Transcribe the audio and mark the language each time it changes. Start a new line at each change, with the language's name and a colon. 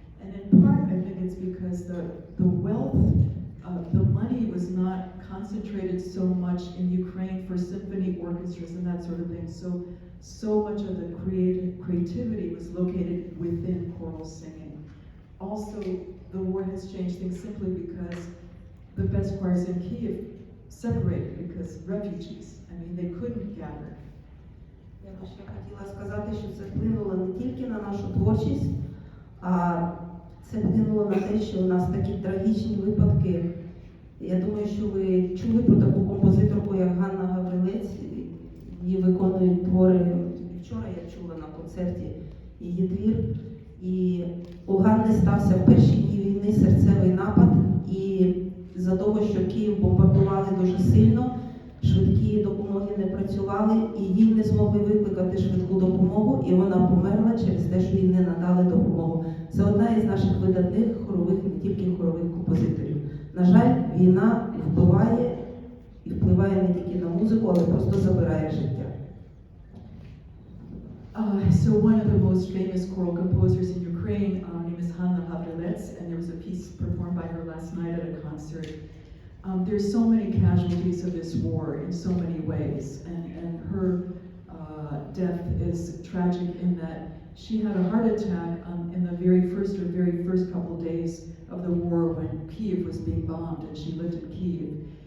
English: And in part, I think it's because the wealth, the money was not concentrated so much in Ukraine for symphony orchestras and that sort of thing. So much of the creativity was located within choral singing. Also, the war has changed things simply because the best choirs in Kyiv separated because refugees. I mean, they couldn't gather.
Ukrainian: Я би ще хотіла сказати, що це вплинуло не тільки на нашу творчість, а це вплинуло на те, що у нас такі трагічні випадки. Я думаю, що ви чули про таку композиторку, як Ганна Гаврилець. Її виконують твори. Вчора я чула на концерті її твір. І у Ганни стався в перші дні війни серцевий напад. І за того, що Київ бомбардували дуже сильно, швидкі допомоги не працювали, і їй не змогли викликати швидку допомогу, і вона померла через те, що їй не надали допомогу. Це одна із наших видатних хорових, не тільки хорових композиторів. На жаль, війна вбиває і впливає не тільки на музику, але просто забирає життя.
English: So one of the most famous choral composers in Ukraine, her name is Hanna Havrilets, and there was a piece performed by her last night at a concert. There's so many casualties of this war in so many ways, and her death is tragic in that she had a heart attack in the very first couple days of the war when Kyiv was being bombed, and she lived in Kyiv.